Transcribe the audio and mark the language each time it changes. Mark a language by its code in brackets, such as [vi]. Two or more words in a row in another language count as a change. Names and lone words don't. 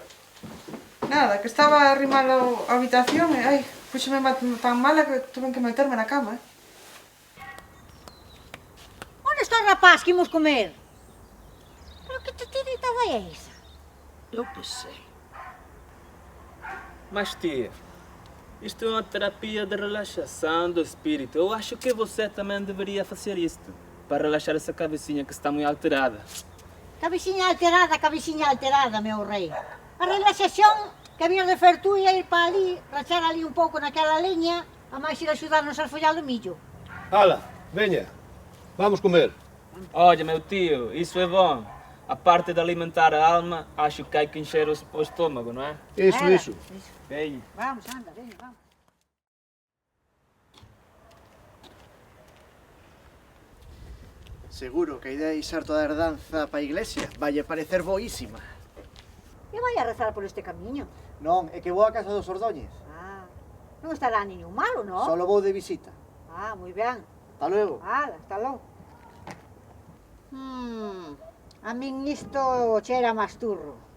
[gl] Nada, que estaba a arrimar a habitación e, ai, puxeme tan mala que tuve que meterme na cama, Onde está o rapaz que imos comer? Pero que titiritaba é esa? Eu que sei. [pt] Mas tia, isto é uma terapia de relaxação do espírito. Eu acho que você também deveria fazer isto, para relaxar essa cabecinha que está muito alterada. Cabecinha alterada, meu rei. [gl] A relaxación que habías de fer tú ia ir para ali, rachar ali un pouco naquela leña, a máis ir axudarnos a follar o millo. Hala, veña, vamos comer. [pt] Olha, meu tio, isso é bom. A parte de alimentar a alma, acho que hai que encher o estômago, não é? Isso. Venha. Vamos, anda, venha, vamos. [gl] Seguro que a idea de isar toda a herdanza para a iglesia vai parecer boísima. E vai a rezar por este camiño? Non, é que vou a casa dos Ordóñez. Ah, non estará niño malo, non? Solo vou de visita. Ah, moi ben. [es] Hasta luego. [gl] Hasta logo. A min isto chera masturro.